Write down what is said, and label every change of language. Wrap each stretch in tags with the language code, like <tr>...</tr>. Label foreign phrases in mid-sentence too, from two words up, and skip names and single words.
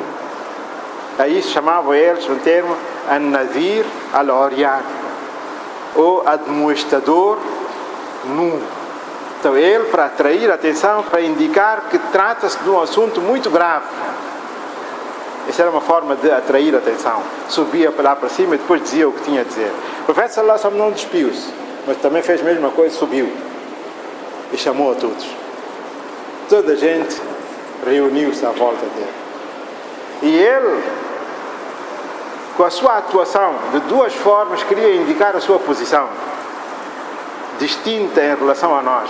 <pt>Aí chamavam eles um termo</pt> <ar>النذير العريان,</ar> <pt>ou admoestador nu. Então ele, para atrair a atenção, para indicar que trata-se de um assunto muito grave. Essa era uma forma de atrair a atenção. Subia lá para cima e depois dizia o que tinha a dizer. O profeta</pt> <ar>صلى الله عليه وسلم</ar> <pt>não despiu-se, mas também fez a mesma coisa, subiu e chamou a todos. Toda a gente reuniu-se à volta dele. E ele, com a sua atuação, de duas formas, queria indicar a sua posição distinta em relação a nós.</pt>